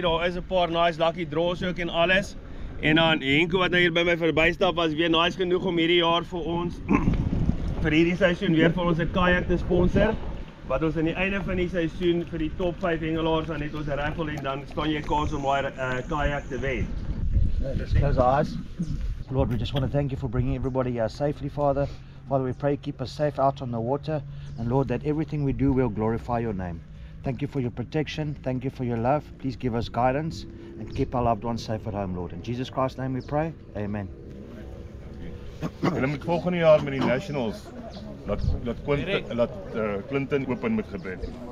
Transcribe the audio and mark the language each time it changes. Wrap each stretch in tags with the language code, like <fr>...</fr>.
<af>Daar is 'n paar nice lucky draws ook en alles. En dan Henko wat nou hier by my verbystap was weer nice genoeg om hierdie jaar vir ons vir hierdie seisoen weer vir ons 'n kajak te sponsor, wat ons aan die einde van die seisoen vir die top 5 hengelaars dan het ons 'n raffle en dan staan jy kans om daai kajak te wen.</af> <en>Let's close our eyes. Lord, we just want to thank you for bringing everybody here safely, Father. Father, we pray keep us safe out on the water, and Lord, that everything we do will glorify your name. Thank you for your protection, thank you for your love. Please give us guidance and keep our loved ones safe at home, Lord. In Jesus Christ's name we pray, amen.</en> <af>Hulle moet volgende jaar met die Nationals laat Clinton open met gebed.</af>